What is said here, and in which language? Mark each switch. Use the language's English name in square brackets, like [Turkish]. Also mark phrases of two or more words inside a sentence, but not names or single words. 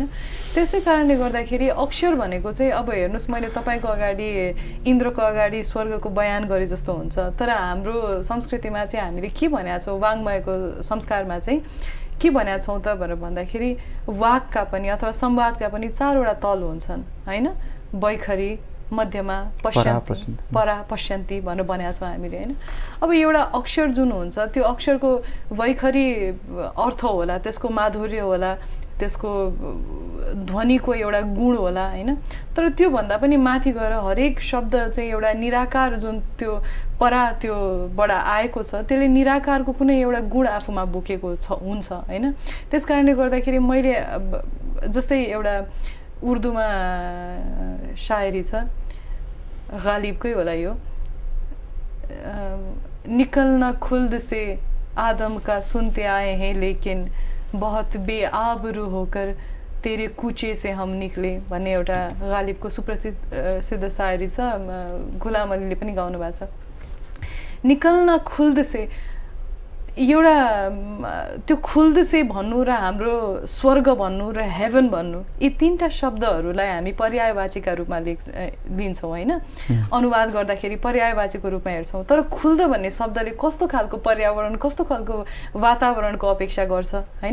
[Nepali] त्यसै कारणले गर्दाखेरि अक्षर भनेको चाहिँ अब हेर्नुहोस्, मैले तपाईँको अगाडि इन्द्रको अगाडि स्वर्गको बयान गरे जस्तो हुन्छ, तर हाम्रो संस्कृतिमा चाहिँ हामीले के भनेका छौँ, वाङ्मयको संस्कारमा चाहिँ के भनेका छौँ त भनेर भन्दाखेरि वाक्का पनि अथवा संवादका पनि चारवटा तल हुन्छन्, होइन? बैखरी, मध्यमा, पश्यन्ती, परा पश्यन्ती भनेर भनेका छौँ हामीले, होइन? अब एउटा अक्षर जुन हुन्छ त्यो अक्षरको वैखरी अर्थ होला, त्यसको माधुर्य होला, त्यसको ध्वनिको एउटा गुण होला, होइन? तर त्योभन्दा पनि माथि गएर हरेक शब्द चाहिँ एउटा निराकार जुन त्यो त्योबाट आएको छ, त्यसले निराकारको कुनै एउटा गुण आफूमा बोकेको हुन्छ, होइन? त्यस कारणले गर्दाखेरि मैले जस्तै एउटा उर्दूमा शायरी छ, गालिबकै होला यो, [Urdu] نکلنا خلد سے آدم کا سنتے آئے ہیں لیکن بہت بے آبرو ہو کر تیرے کوچے سے ہم نکلے [Nepali] भन्ने एउटा गालिबको सुप्रसिद्ध शायरी छ, गुलाम अलीले पनि गाउनु भएको छ। [Urdu] نکلنا خلد سے, [Nepali] एउटा त्यो [Urdu] خلد سے [Nepali] भन्नु र हाम्रो स्वर्ग भन्नु र हेभन भन्नु, यी तीनटा शब्दहरूलाई हामी पर्यायवाचीका रूपमा लिन्छौँ, होइन? अनुवाद गर्दाखेरि पर्यायवाचीको रूपमा हेर्छौँ। तर खुल्द भन्ने शब्दले कस्तो खालको पर्यावरण, कस्तो खालको वातावरणको अपेक्षा गर्छ, होइन?